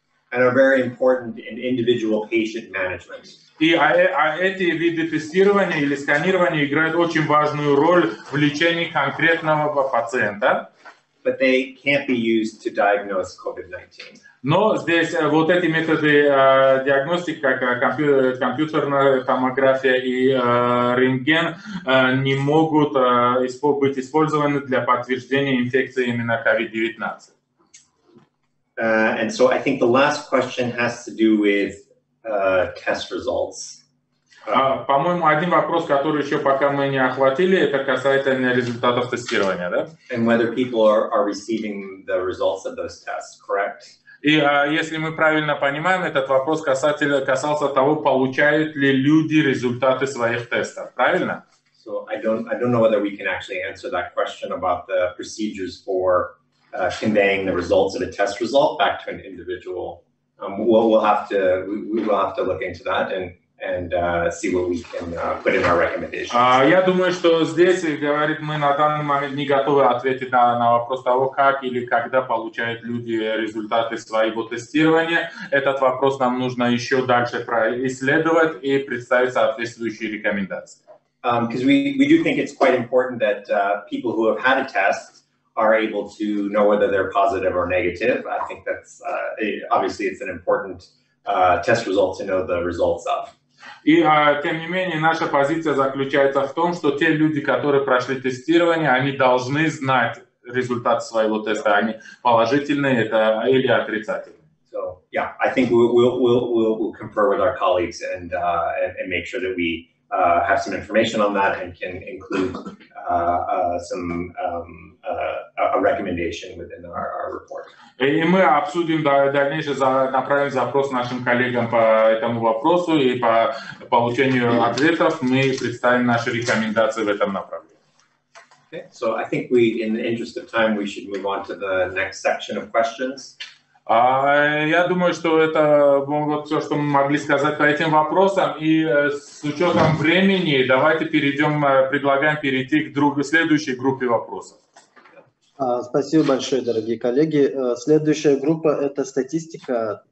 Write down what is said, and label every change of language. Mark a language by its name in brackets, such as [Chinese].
[English] And are very important in individual patient management. [Russian] И эти виды тестирования или сканирования играют очень важную роль в лечении конкретного пациента. [English] but they can't be used to diagnose COVID-19. [Russian] Но здесь вот эти методы диагностики, как компьютерная томография и рентген, не могут быть использованы для подтверждения инфекции именно COVID-19. [English] And so I think the last question has to do with test results. [Russian] По-моему, один вопрос, который еще пока мы не охватили, это касательно результатов тестирования, да? [English] And whether people are receiving the results of those tests, correct? [Russian] И если мы правильно понимаем, этот вопрос касался того, получают ли люди результаты своих тестов, правильно? [English] So I don't know whether we can actually answer that question about the procedures for conveying the results of a test result back to an individual. We'll have to look into that and see what we can put in our recommendations. [Russian] Я думаю, что здесь, говорит, мы на данный момент не готовы ответить на вопрос того, как или когда получают люди результаты своего тестирования. Этот вопрос нам нужно еще дальше исследовать и представить соответствующие рекомендации. [English] Because we do think it's quite important that people who have had a test are able to know whether they're positive or negative. I think that's obviously it's an important test result to know the results of. [Russian] И, тем не менее, наша позиция заключается в том, что те люди, которые прошли тестирование, они должны знать результат своего теста, они положительные это или отрицательные. [English] So, yeah, I think we'll confer with our colleagues and make sure that we have some information on that and can include a recommendation within our report. [Russian] И мы обсудим дальнейшее, направим запрос нашим коллегам по этому вопросу, и по получению ответов мы представим наши рекомендации в этом направлении. [English] Okay, so I think in the interest of time, we should move on to the next section of questions. [Russian] Я думаю, что это вот все, что мы могли сказать по этим вопросам. И с учетом времени давайте предлагаем перейти к следующей группе вопросов. Спасибо большое, дорогие коллеги. Следующая группа – это статистика.